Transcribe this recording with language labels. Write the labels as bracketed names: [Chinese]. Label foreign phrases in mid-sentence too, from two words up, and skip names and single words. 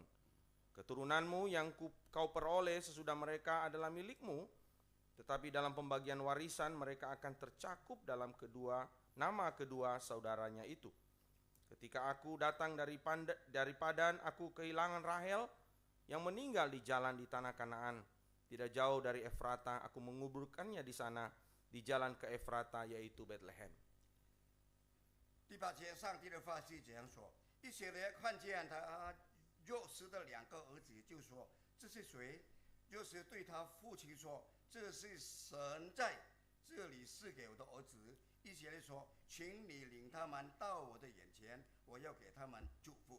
[Indonesian] Keturunanmu yang kau peroleh sesudah mereka adalah milikmu, tetapi dalam pembagian warisan mereka akan tercakup dalam nama kedua saudaranya itu. Ketika aku datang dari Padan, aku kehilangan Rahel yang meninggal di jalan di tanah Kanaan. Tidak jauh dari Efrata, aku menguburkannya di sana, di jalan ke Efrata, yaitu Bethlehem. [Chinese] 第8节，上帝的话是这样说：以色列看见他幼时的2个儿子，就说：“这是谁？” 幼时对他父亲说：“这是神在这里赐给我的儿子。” 以色列说：“请你领他们到我的眼前，我要给他们祝福。”